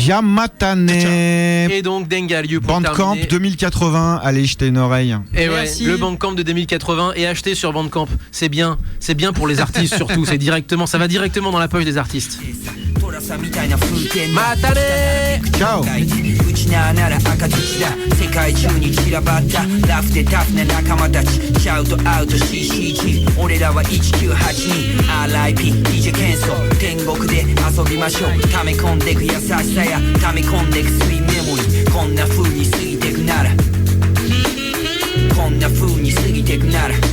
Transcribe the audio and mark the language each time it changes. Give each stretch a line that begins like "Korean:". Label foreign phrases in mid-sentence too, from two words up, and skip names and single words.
French: Yamatane. Et donc Dengaryu pour Bandcamp terminer. 2080, allez jeter une oreille. Et le Bandcamp de 2080 et acheter sur Bandcamp, c'est bien pour les artistes surtout, ça va directement dans la poche des artistes. Matane. Ciao.
Japanese: うちななら赤土だ世界中に散らばったラフでタフな仲間たちシャウトアウト CCG 俺らは1982 RIP DJ ケンソ天国で遊びましょう溜め込んでく優しさや溜め込んでくスイーメモリーこんな風に過ぎてくならこんな風に過ぎてくなら